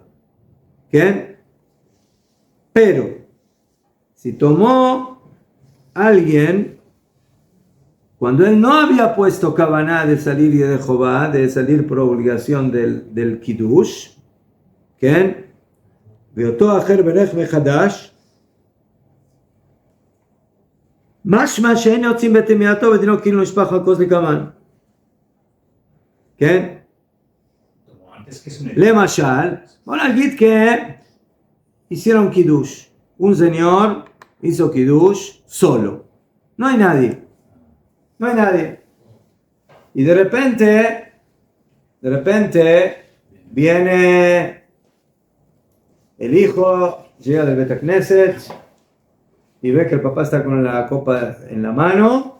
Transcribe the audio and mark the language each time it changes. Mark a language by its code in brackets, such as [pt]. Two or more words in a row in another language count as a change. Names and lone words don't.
[es] ¿Qué? Pero si tomó alguien cuando él no había puesto kavaná de salir y de Jehová, de salir por obligación del kiddush, ¿qué? [he] ואותו האחר ברך מחדש, משמע שאין יוצאים בטמאתו ודינו כאילו נשפך הכוס לקמן. כן? למשל, בוא נגיד [es] hicieron kiddush. Un señor hizo kiddush solo. No hay nadie. No hay nadie. Y de repente viene el hijo, llega del [he] בית כנסת [es] y ve que el papá está con la copa en la mano.